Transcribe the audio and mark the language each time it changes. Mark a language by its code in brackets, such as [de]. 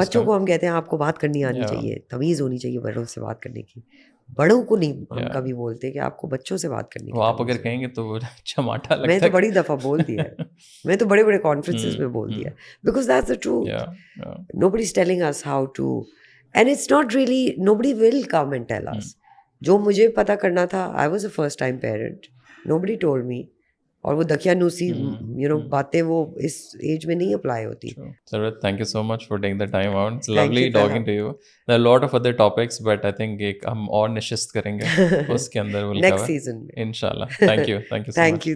[ur] بچوں کو ہم کہتے ہیں آپ کو بات کرنی آنی چاہیے, تمیز ہونی چاہیے بڑوں سے بات کرنے کی. بڑوں کو نہیں ہم کبھی بولتے کہ آپ کو بچوں سے بات کرنی. آپ اگر کہیں گے تو چماٹا لگتا ہے. میں تو بڑی دفعہ بول دیا ہے, میں تو بڑے بڑے کانفرنسز میں بول دیا, [en] Because that's the truth. Nobody's telling us how to. And it's not really, nobody will come and tell us. [ur] جو مجھے پتہ کرنا تھا, [en] I was a first time parent. Nobody told me. [ur] اور وہ دقیانوسی باتیں وہ اس ایج میں نہیں اپلائی ہوتی. [en] Sarvit, thank you so much for taking the time out. It's lovely talking to you. There are a lot of other topics, but I think [ur] ایک ہم اور نشست کریں گے اس کے اندر [en] will next cover season میں. انشاءاللہ. Thank you so much.